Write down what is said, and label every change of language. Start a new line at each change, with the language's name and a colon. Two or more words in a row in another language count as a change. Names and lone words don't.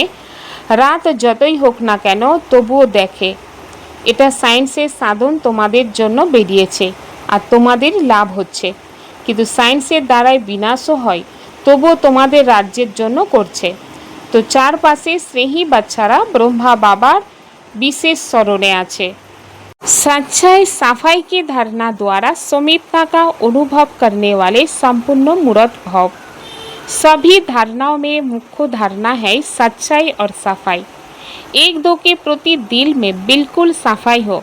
Bangla: রাত যতই হোক না কেন তবুও দেখে। এটা সায়েন্সের সাধন তোমাদের জন্য বেরিয়েছে আর তোমাদের লাভ হচ্ছে। কিন্তু সায়েন্সের দ্বারাই বিনাশও হয়, তবুও তোমাদের রাজ্যের জন্য করছে। তো চারপাশে স্নেহী বাচ্চারা ব্রহ্মা বাবার বিশেষ স্মরণে আছে।
Hindi: सच्चाई सफाई की धारणा द्वारा समीपता का अनुभव करने वाले संपूर्ण मूर्त भाव। सभी धारणाओं में मुख्य धारणा है सच्चाई और सफाई। एक दो के प्रति दिल में बिल्कुल सफाई हो।